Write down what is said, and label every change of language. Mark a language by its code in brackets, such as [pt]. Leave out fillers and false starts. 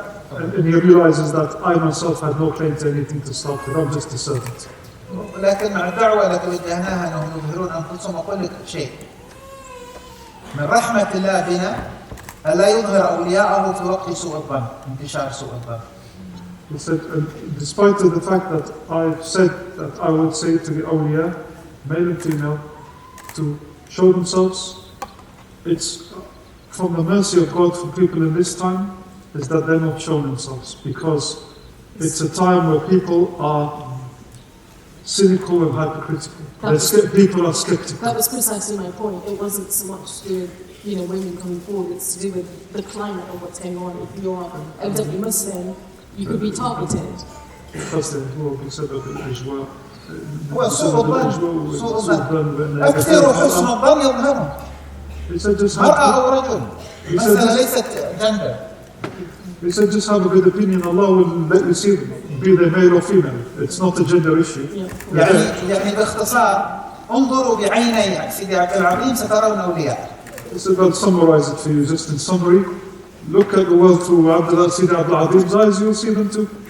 [en] And he realizes that I myself had no claim to anything to start with, I'm just a servant. [ar] لكن مع الدعوة التي وجهناها أنهم يظهرون أنفسهم، أقول لك شيء من رحمة الله بنا ألا يظهر أولياءه في وقت سوء الظن، انتشار سوء الظن. [en] He said, despite the fact that I've said that I would say to the awliya, male and female, to show themselves, it's from the mercy of God for people in this time, is that they're not showing themselves, because it's a time where people are cynical and hypocritical. People are skeptical. That was precisely my point. It wasn't so much to do with women coming forward, it's to do with the climate of what's going on. If you're evidently Muslim, you could be targeted. That's the rule. He said that the Ijwa. [ar] وسوء الظن أكثر حسن الظن يظهره. مرأة أو رجل. المسألة ليست جندر. [en] He said just have a good opinion. Allah will let you see them, be they male or female. It's not a gender issue. [ar] يعني باختصار انظروا بعيني سيدي عبد العظيم سترون أولياء. [en] He said I'll summarize it for you just in summary. Look at the world through Sidi Abdul Azim's eyes, you'll see them too.